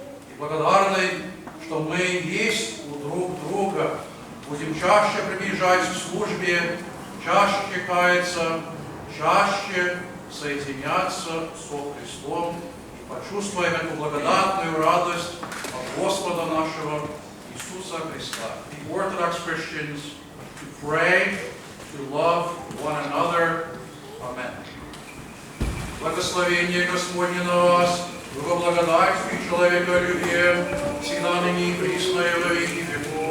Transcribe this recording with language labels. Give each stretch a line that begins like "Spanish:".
Russian: И благодарны, что мы есть у друг друга. Будем чаще приближать к службе, чаще каяться, чаще соединяться со Христом и почувствуем эту благодатную радость от Господа нашего Иисуса Христа.
English: The Orthodox Christians to pray, to love one another. Amen.
Russian: Благословение Господне на вас, благодатью и человеколюбием, всегда ныне и присно и во веки веков.